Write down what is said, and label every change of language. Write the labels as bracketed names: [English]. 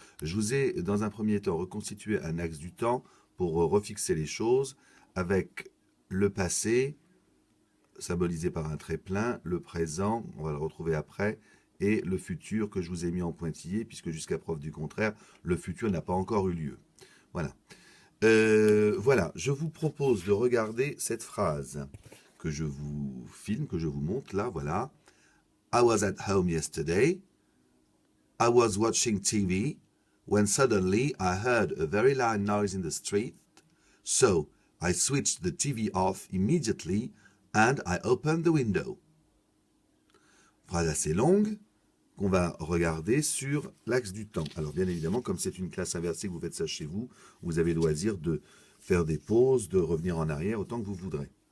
[French] Je vous ai, dans un premier temps, reconstitué un axe du temps pour refixer les choses avec le passé, symbolisé par un trait plein, le présent, on va le retrouver après, et le futur que je vous ai mis en pointillé, puisque jusqu'à preuve du contraire, le futur n'a pas encore eu lieu. Voilà. Voilà, je vous propose de regarder cette phrase que je vous filme, que je vous montre là, voilà. [English] I was at home yesterday. I was watching TV when suddenly I heard a very loud noise in the street. So I switched the TV off immediately and I opened the window. [French] Phrase assez longue qu'on va regarder sur l'axe du temps. Alors bien évidemment, comme c'est une classe inversée, que vous faites ça chez vous, vous avez le loisir de faire des pauses, de revenir en arrière autant que vous voudrez.